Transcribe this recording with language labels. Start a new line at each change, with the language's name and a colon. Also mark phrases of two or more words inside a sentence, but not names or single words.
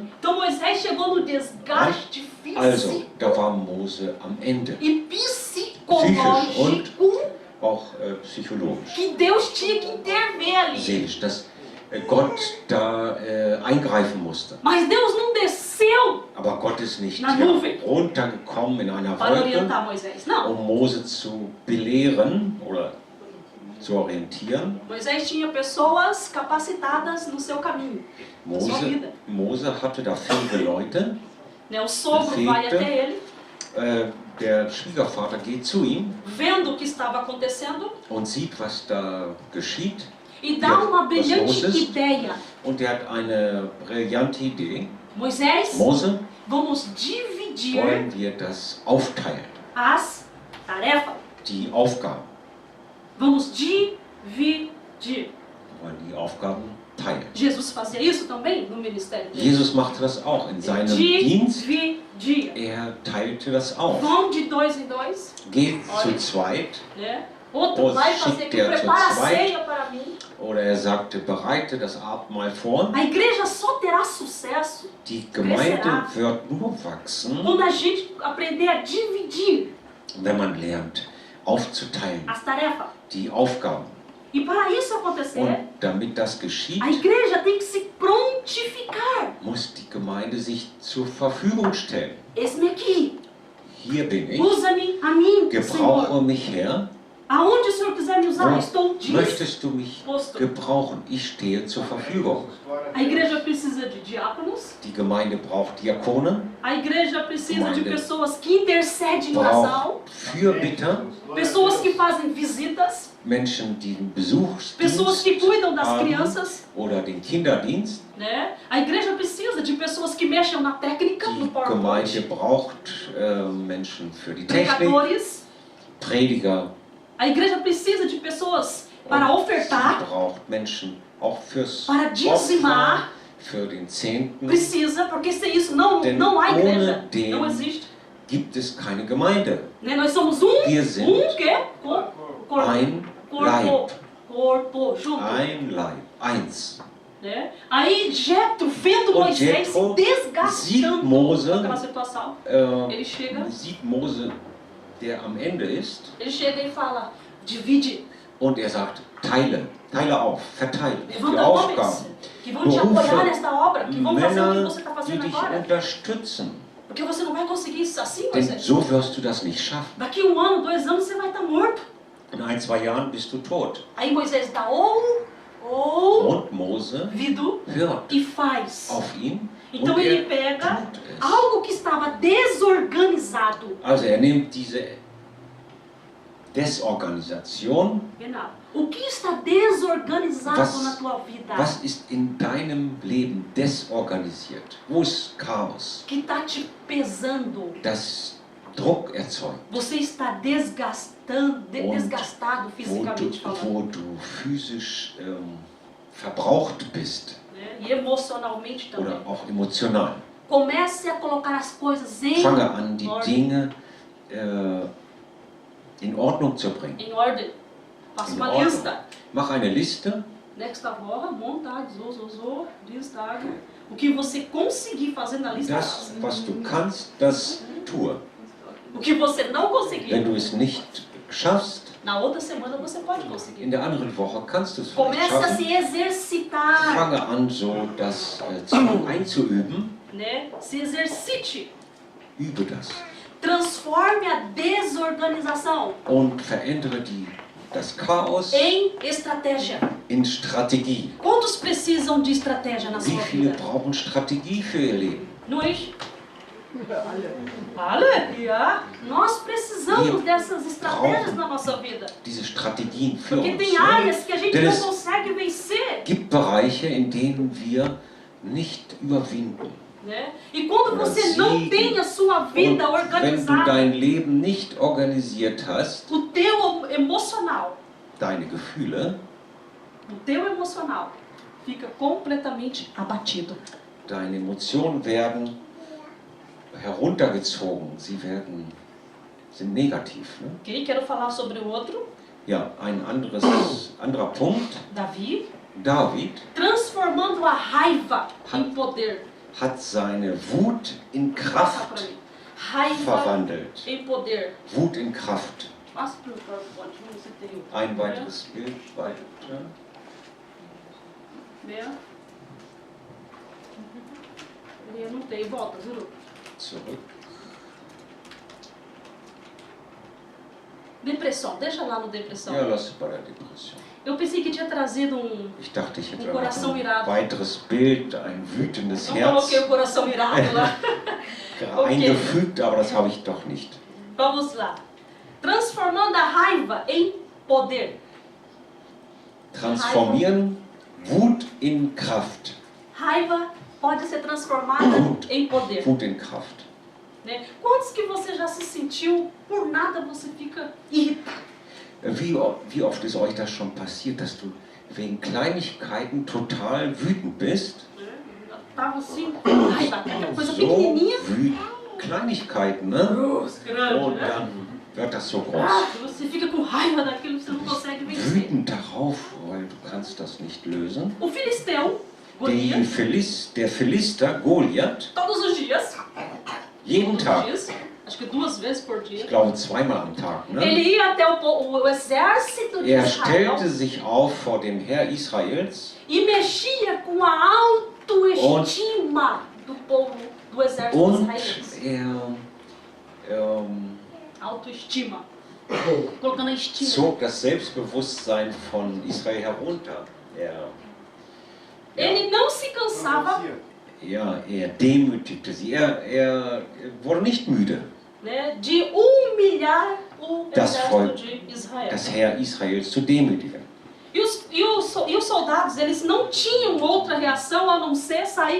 Portuguese: Então Moisés chegou no desgaste
German: Also,
Portuguese: físico
German: da war Mose am Ende.
Portuguese: e psicológico
German: Auch psychologisch,
Portuguese: que Deus tinha que intervir ali.
German: seelisch, dass Gott da eingreifen musste.
Portuguese: Mas Deus não desceu
German: Aber Gott ist nicht
Portuguese: Na Nuvem.
German: runtergekommen in einer
Portuguese: para
German: Wolke,
Portuguese: orientar Moisés. Não.
German: Mose zu belehren oder zu orientieren.
Portuguese: Moisés tinha pessoas capacitadas no seu caminho, na sua vida.
German: Mose hatte da viele Leute.
Portuguese: Né? O sogro Perfeito. vai até ele,
German: Der Schwiegervater geht zu ihm
Portuguese: vendo o que estava acontecendo
German: und sieht, was da geschieht.
Portuguese: e dá
German: Ja,
Portuguese: uma
German: was
Portuguese: brilhante
German: los ist?
Portuguese: ideia.
German: Und er hat eine brillante Idee.
Portuguese: Moisés,
German: Mose,
Portuguese: vamos dividir
German: wollen wir das aufteilen,
Portuguese: as tarefas.
German: die Aufgaben.
Portuguese: Vamos dividir.
German: Wir wollen die Aufgaben teilen.
Portuguese: Jesus fazia isso também no ministério dele.
German: Jesus machte das auch in seinem Dienst.
Portuguese: dia.
German: Er teilte das auf.
Portuguese: Vão de 2 em 2.
German: Geht zu
Portuguese: Olha.
German: zweit.
Portuguese: Né? Outro Ou vai fazer
German: schickt
Portuguese: que
German: er zu
Portuguese: prepara a
German: zweit.
Portuguese: ceia para mim.
German: Oder er sagte, bereite das Abendmahl vor.
Portuguese: A igreja só terá sucesso
German: Die Gemeinde
Portuguese: Crescerá.
German: wird nur wachsen,
Portuguese: quando a gente aprender a dividir
German: wenn man lernt, aufzuteilen,
Portuguese: as tarefas.
German: die Aufgaben.
Portuguese: E para isso acontecer,
German: Und damit das geschieht,
Portuguese: a igreja tem que se prontificar.
German: muss die Gemeinde sich zur Verfügung stellen.
Portuguese: Eis-me aqui.
German: Hier bin ich,
Portuguese: Usa-me a mim, Senhor.
German: gebrauche mich, Herr.
Portuguese: Aonde o Senhor quiser me usar,
German: Wo
Portuguese: estou
German: möchtest du mich
Portuguese: disposto.
German: gebrauchen? Ich stehe zur Verfügung.
Portuguese: A igreja precisa de diáconos.
German: Die Gemeinde braucht Diakone,
Portuguese: A igreja precisa de
German: Gemeinde
Portuguese: pessoas que intercedem em oração.
German: braucht Fürbitter,
Portuguese: Pessoas que fazem visitas.
German: Menschen, die den
Portuguese: Pessoas que
German: Besuchsdienst
Portuguese: cuidam das
German: haben
Portuguese: crianças.
German: oder den Kinderdienst.
Portuguese: Né? A igreja precisa de pessoas que mexem na técnica, no
German: Die Gemeinde
Portuguese: PowerPoint.
German: braucht Menschen für die Technik,
Portuguese: Pregadores.
German: Prediger.
Portuguese: A igreja precisa de pessoas para
German: Sie
Portuguese: ofertar,
German: braucht Menschen auch fürs
Portuguese: para dizimar.
German: für den Zehnten.
Portuguese: Precisa, porque sem isso não há
German: ohne
Portuguese: igreja.
German: den-
Portuguese: Não existe.
German: Gibt es keine Gemeinde.
Portuguese: Né? Nós somos
German: Wir sind
Portuguese: quê? Corpo.
German: ein
Portuguese: Corpo.
German: Leib,
Portuguese: Corpo, junto.
German: ein Leib, eins.
Portuguese: Né? Aí Jetro, vendo
German: Und Moisés se Jethro
Portuguese: desgastando
German: sieht Mose,
Portuguese: naquela situação, Äh, ele chega
German: sieht Mose, der am Ende ist,
Portuguese: e fala, divide,
German: und er sagt, teile auf, verteile die
Portuguese: levanta homens
German: Aufgaben.
Portuguese: que vão te
German: Berufe
Portuguese: apoiar nesta obra, que vão fazer o que
German: Männer,
Portuguese: você está
German: die
Portuguese: fazendo
German: dich
Portuguese: agora.
German: unterstützen.
Portuguese: Porque você não vai conseguir isso assim,
German: Denn
Portuguese: Moisés.
German: so wirst du das nicht schaffen.
Portuguese: Daqui 1 ano, 2 anos, você vai estar morto.
German: In 1, 2 Jahren bist du tot.
Portuguese: Aí Moisés dá
German: Und Mose
Portuguese: ouvido
German: hört
Portuguese: e faz.
German: auf ihn
Portuguese: Então
German: und
Portuguese: ele
German: er
Portuguese: pega
German: tut es.
Portuguese: algo que estava desorganizado.
German: Also er nimmt diese Desorganisation. Genau.
Portuguese: O que está desorganizado
German: Was-
Portuguese: na tua vida?
German: Was ist in deinem Leben desorganisiert? Wo ist Chaos?
Portuguese: Que está te pesando?
German: Das Druck erzeugt.
Portuguese: Você está desgastado
German: Wo
Portuguese: fisicamente falando,
German: wo du physisch verbraucht bist
Portuguese: né? E emocionalmente também.
German: oder auch emotional.
Portuguese: Comece a colocar as coisas em
German: Fange an, die
Portuguese: ordem.
German: Dinge in Ordnung zu bringen.
Portuguese: Em ordem. Faça
German: In
Portuguese: uma
German: Ordnung.
Portuguese: lista.
German: Mach eine Liste,
Portuguese: Nesta hora, montagem, listagem. O que você conseguir fazer na lista,
German: das,
Portuguese: faça.
German: was du kannst, das tue.
Portuguese: O que você não
German: Wenn
Portuguese: conseguir,
German: du es nicht schaffst,
Portuguese: na outra semana você pode
German: in
Portuguese: conseguir.
German: der anderen Woche kannst du es vielleicht
Portuguese: Comece a
German: schaffen.
Portuguese: se exercitar,
German: Fange an, so das einzuüben.
Portuguese: né? Se exercite.
German: Übe das.
Portuguese: Transforme a desorganização
German: Und verändere das Chaos
Portuguese: em estratégia.
German: in Strategie.
Portuguese: Quantos precisam de estratégia na
German: Wie
Portuguese: sua
German: viele
Portuguese: vida?
German: brauchen Strategie für ihr Leben? Nós. Alle? Ja.
Portuguese: Nós precisamos dessas estratégias na nossa vida.
German: Diese Strategien für
Portuguese: Porque
German: uns.
Portuguese: tem
German: Ne?
Portuguese: áreas que a gente
German: Denn
Portuguese: não
German: es
Portuguese: consegue vencer.
German: gibt Bereiche, in denen wir nicht überwinden.
Portuguese: Né? E quando
German: Oder
Portuguese: você não
German: siegen.
Portuguese: tem a sua
German: Und
Portuguese: vida
German: wenn du
Portuguese: organizada,
German: dein Leben nicht organisiert hast,
Portuguese: o teu emocional,
German: deine Gefühle,
Portuguese: fica completamente abatido.
German: deine Emotionen werden heruntergezogen. Sie sind negativ. Ne? Ok?
Portuguese: Quero falar sobre o outro,
German: Ja, ein anderer Punkt.
Portuguese: Davi,
German: David
Portuguese: transformando a raiva em poder.
German: hat seine Wut in
Portuguese: Passa para
German: Kraft
Portuguese: mim. Raiva
German: verwandelt.
Portuguese: em poder.
German: Wut in Kraft.
Portuguese: Passa para o PowerPoint, vamos ver se tem o-
German: Ein weiteres Bild weiter.
Portuguese: Né? Eu não tenho, volta, juro.
German: Zurück.
Portuguese: Depressão, deixa lá no depressão.
German: Ja, lass es bei der Depression.
Portuguese: Eu pensei que tinha trazido
German: Ich dachte, ich hätte
Portuguese: Um
German: da noch
Portuguese: coração
German: ein
Portuguese: irado.
German: weiteres Bild, ein wütendes
Portuguese: Não
German: Herz
Portuguese: coloquei o coração irado lá.
German: Okay. eingefügt, aber das habe ich doch nicht.
Portuguese: Vamos lá. Transformando a raiva em poder.
German: Transformieren Wut in Kraft.
Portuguese: Raiva pode ser transformada em poder.
German: Wut in Kraft.
Portuguese: Né? Quantos que você já se sentiu, por nada você fica irritado?
German: Wie oft ist euch das schon passiert, dass du wegen Kleinigkeiten total wütend bist?
Portuguese: Né? Eu tava assim, raiva, aquela coisa
German: So
Portuguese: pequenininha,
German: wütend, Kleinigkeiten, ne?
Portuguese: grande,
German: Und
Portuguese: né?
German: dann wird das so groß.
Portuguese: Você fica com raiva daquilo que você não consegue vencer.
German: Wütend darauf, weil du kannst das nicht lösen.
Portuguese: O filisteu, Golias,
German: Der Philister, Goliath,
Portuguese: todos os dias,
German: jeden
Portuguese: todos os
German: Tag,
Portuguese: dias, acho que 2 vezes por dia,
German: ich glaube zweimal am Tag, ne?
Portuguese: ele ia até o exército de Er Israel
German: stellte sich auf vor dem Herr Israels
Portuguese: e mexia com a autoestima do povo, do exército
German: und
Portuguese: israelense.
German: er
Portuguese: Autoestima. Colocando a estima.
German: zog das Selbstbewusstsein von Israel herunter.
Portuguese: Ele não se cansava,
German: Er demütigte sie. Er wurde nicht müde,
Portuguese: né, de humilhar o
German: Das
Portuguese: exército
German: Volk,
Portuguese: de Israel.
German: das Heer Israels zu demütigen.
Portuguese: E os soldados, eles não tinham outra reação a não ser sair